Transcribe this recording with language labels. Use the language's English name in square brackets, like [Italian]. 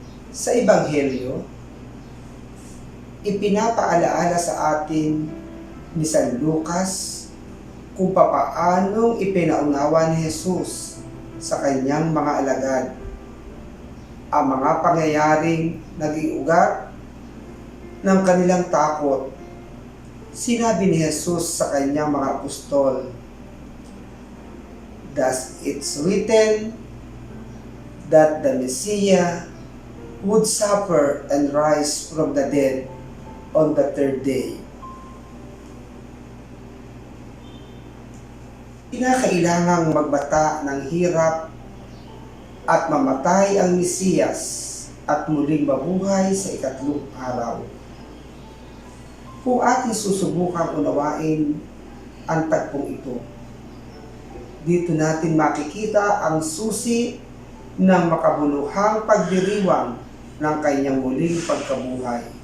[Filipino] Sa Ebanghelyo, ipinapaalaala sa atin ni San Lucas kung papaanong ipinaunawa ni Jesus sa kanyang mga alagad ang mga pangyayaring naging ugat ng kanilang takot. Sinabi ni Jesus sa kanyang mga apostol, [English] "Thus it's written that the Messiah would suffer and rise from the dead on the third day." [Filipino] Kinakailangang magbata ng hirap at mamatay ang Mesiyas at muling mabuhay sa ikatlong araw. Kung ating susubukang unawain ang tagpong ito, dito natin makikita ang susi ng makabuluhang pagdiriwang ng kanyang muling pagkabuhay.